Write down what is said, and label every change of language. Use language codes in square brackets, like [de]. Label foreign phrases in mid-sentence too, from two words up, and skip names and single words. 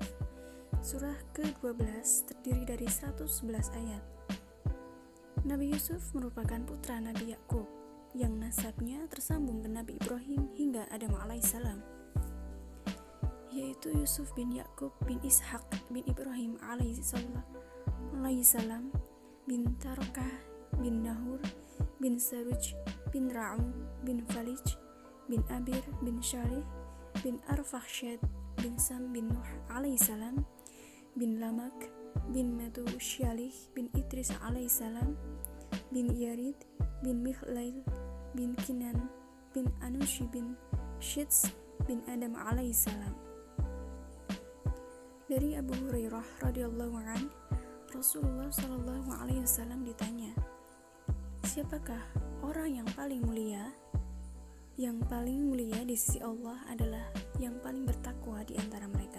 [id] Surah ke-12 terdiri dari 111 ayat. Nabi Yusuf merupakan putra Nabi Yakub yang nasabnya tersambung ke Nabi Ibrahim hingga Adam alaihissalam, yaitu Yusuf bin Yakub bin Ishak bin Ibrahim alaihissalam bin Tarokah bin Nahur bin Saruj bin Ra'u bin Falij bin Abir bin Shalih bin Arfakhshad bin Sam bin Nuh alaihissalam bin Lamak bin Matusyalih bin Idris alaihissalam bin Yarid bin Mikhlail bin Kinan bin Anushi bin Shits bin Adam alaihissalam. Dari Abu Hurairah [ar] رضي الله عنه, [id] Rasulullah [ar] صلى الله عليه وسلم [id] ditanya, "Siapakah orang yang paling mulia?" Yang paling mulia di sisi Allah adalah yang paling bertakwa di antara mereka.